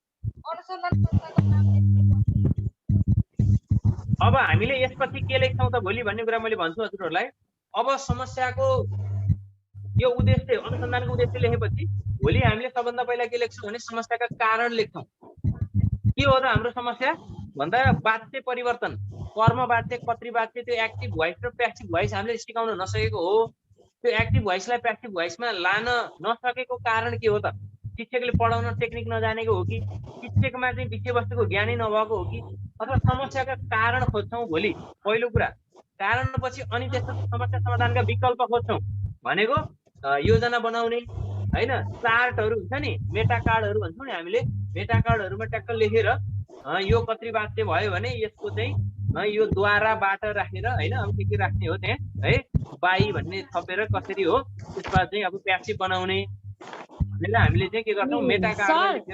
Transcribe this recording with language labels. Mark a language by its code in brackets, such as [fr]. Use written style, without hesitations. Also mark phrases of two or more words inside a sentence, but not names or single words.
[ne] अब हामीले यसपछि के लेख्छौं त भोलि भन्ने कुरा मैले भन्छु हजुरहरूलाई। अब समस्याको यो उद्देश्य अनुसन्धानको उद्देश्य लेखेपछि भोलि हामीले सबभन्दा पहिला के लेख्छौं भने समस्याका कारण लेख्छौं। के हो त हाम्रो समस्या भन्दा वाच्य परिवर्तन कर्म वाच्य कतरी वाच्य त्यो [en] active voice [ne] र [en] passive voice [ne] हामीले सिकाउन नसकेको हो। त्यो [en] active voiceलाई passive voiceमा [ne] लान नसकेको कारण के हो त? शिक्षकले पढाउन टेक्निक नजानेको हो कि शिक्षकमा चाहिँ विषयवस्तुको ज्ञानै नभएको हो कि अथवा समस्याका कारण खोज्छौँ भोलि? पहिलो कुरा कारणपछि अनि त्यसपछि समस्या समाधानका विकल्प खोज्छौँ भनेको योजना बनाउने होइन, चार्टहरू हुन्छ नि, [en] meta cardहरू [ne] भन्छौँ नि हामीले, [en] meta cardहरूमा [ne] ट्याक्क लेखेर यो कतरी वाच्य भयो भने यसको चाहिँ यो द्वाराबाट राखेर होइन, अब के राख्ने हो त्यहाँ है, बाई भन्ने थपेर कसरी हो त्यसमा चाहिँ अब प्यासिभ बनाउने भनेर हामीले चाहिँ के गर्छौँ [en] meta cardमा [ne] लेखेर।